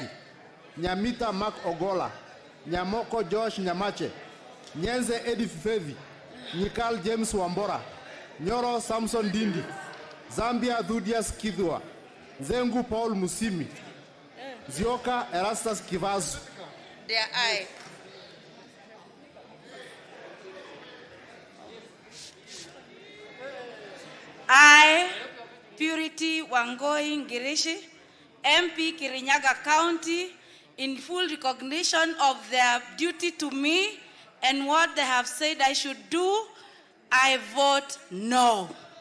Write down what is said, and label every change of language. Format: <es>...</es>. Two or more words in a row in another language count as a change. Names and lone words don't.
<en>Nyamita Mark Ogola. Nyamoko Josh Nyamache. Nyenze Edith Fevi. Nikal James Wambora. Nyoro Samson Dindi. Zambia Dhudias Kidhua. Zengu Paul Musimi. Zioka Erastus Kivazu. Their eye. I, Purity Wangoi Ngirishi, MP Kirinyaga County, in full recognition of their duty to me and what they have said I should do, I vote no.</en>